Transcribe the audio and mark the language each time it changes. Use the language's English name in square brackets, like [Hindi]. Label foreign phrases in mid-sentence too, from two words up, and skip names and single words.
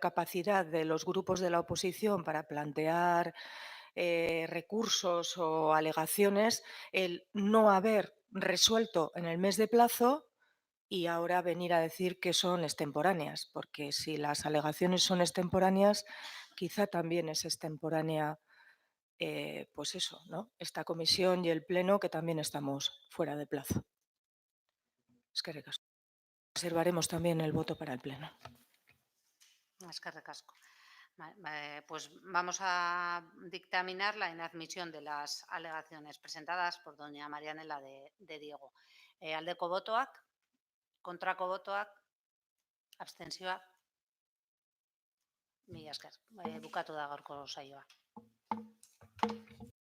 [Spanish] capacidad de los grupos de la oposición para plantear recursos o alegaciones, el no haber resuelto en el mes de plazo y ahora venir a decir que son extemporáneas, porque si las alegaciones son extemporáneas, quizá también es extemporánea, pues eso, ¿no?, esta comisión y el pleno, que también estamos fuera de plazo. [Basque] Eskerrik asko. [Spanish] Reservaremos también el voto para el pleno. [Basque] Eskerrik asko. [Spanish] Pues vamos a dictaminar la inadmisión de las alegaciones presentadas por doña Marianela de Diego. [Basque] Aldeko botoak, kontrako botoak, abstentzioak. Mila esker. Bukatu da gaurko saioa.